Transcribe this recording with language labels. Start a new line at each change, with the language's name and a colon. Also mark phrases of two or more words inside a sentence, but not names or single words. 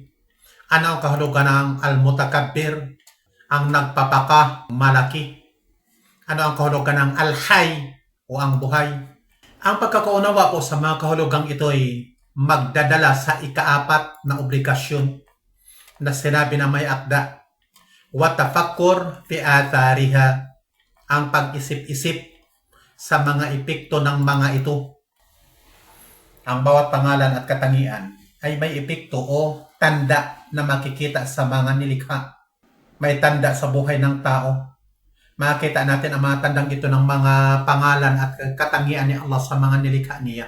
Filipino: Ano ang kahulugan ng Al-Mutakabbir, ang nagpapaka, malaki? Ano ang kahulugan ng Al-Hayy o ang buhay? Ang pagkakaunawa po sa mga kahulugang ito ay magdadala sa ikaapat na obligasyon na sinabi na may akda.
Arabic: وتفكر في آثارها,
Filipino: ang pag-isip-isip sa mga epekto ng mga ito. Ang bawat pangalan at katangian ay may epekto o tanda na makikita sa mga nilikha. May tanda sa buhay ng tao. Makikita natin ang mga tandang ito ng mga pangalan at katangian ni Allah sa mga nilikha niya.